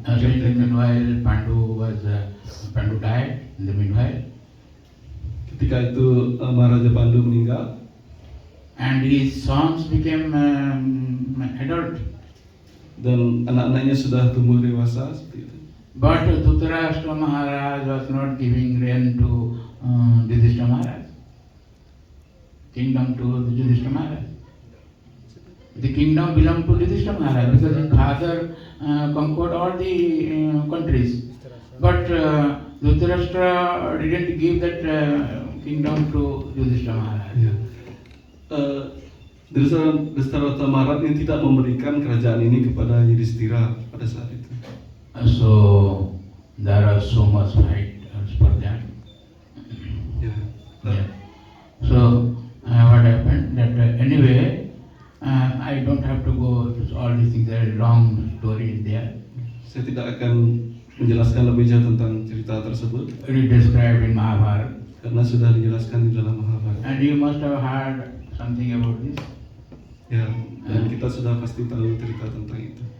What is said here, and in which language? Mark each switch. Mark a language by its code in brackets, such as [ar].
[en] So in the meanwhile, Pandu died. In the meanwhile, [id] ketika itu Maharaja Pandu meninggal, [en] and his sons became adult. [id] dan anak-anaknya sudah tumbuh dewasa seperti itu. [en] But Dhritarashtra Maharaj was not giving reign to Yudhishthira Maharaj, kingdom to Yudhishthira Maharaj. The kingdom belonged to Yudhishthira Maharaj because his father conquered all the countries. But Dhritarashtra didn't give that kingdom to Yudhishthira Maharaj. [id] Ya. Dhritarashtra Maharaj ini tidak memberikan kerajaan ini kepada Yudhishthira pada saat itu. [en] So there are so much fight for that. Ya. Yeah. So what happened that anyway I don't have to go to all these things. There is a long story there. [id] Saya tidak akan menjelaskan lebih jauh tentang cerita tersebut [en] It is described in Mahabharata. [id] karena sudah dijelaskan di dalam Mahabharata. [en] And you must have heard something about this. [id] Ya, dan kita sudah pasti tahu cerita tentang itu.